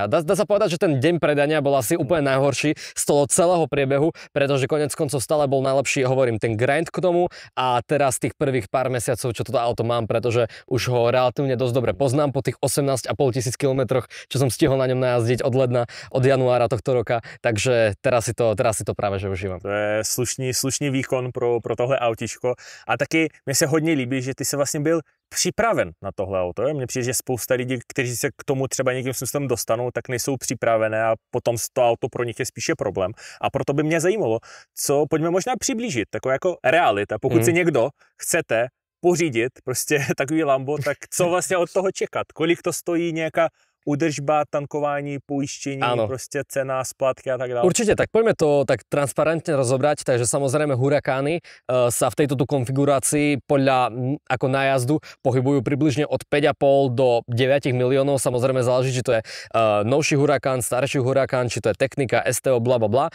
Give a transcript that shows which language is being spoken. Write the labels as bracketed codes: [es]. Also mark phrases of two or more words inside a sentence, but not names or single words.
[sk] Dá sa povedať, že ten deň predania bol asi úplne najhorší z toho celého priebehu, pretože konec koncov stále bol najlepší, hovorím, ten grind k tomu a teraz tých prvých pár mesiacov, čo toto auto mám, pretože už ho relatívne dosť dobre poznám po tých 18 500 kilometroch, čo som stihol na ňom najazdiť od januára tohto roka, takže teraz si to práve že užívam. [cs] To je slušný výkon pro tohle autíčko. A taky mně se hodně líbí, že ty se vlastně byl připraven na tohle auto. Mně přijde, že spousta lidí, kteří se k tomu třeba někým způsobem dostanou, tak nejsou připravené a potom to auto pro nich je spíše problém. A proto by mě zajímalo, co pojďme možná přiblížit, taková jako realita. Pokud si někdo chcete pořídit prostě takový Lambo, tak co vlastně od toho čekat? Kolik to stojí, nějaká údržba, tankování, pojištění, prostě cena, splátky a tak dále. [sk] Určite, tak poďme to tak transparentne rozobrať, takže samozrejme Hurakány sa v tejto konfigurácii podľa ako nájazdu pohybujú približne od 5,5 do 9 miliónov, samozrejme záleží, či to je novší Huracán, starší Huracán, či to je technika, STO, blablabla.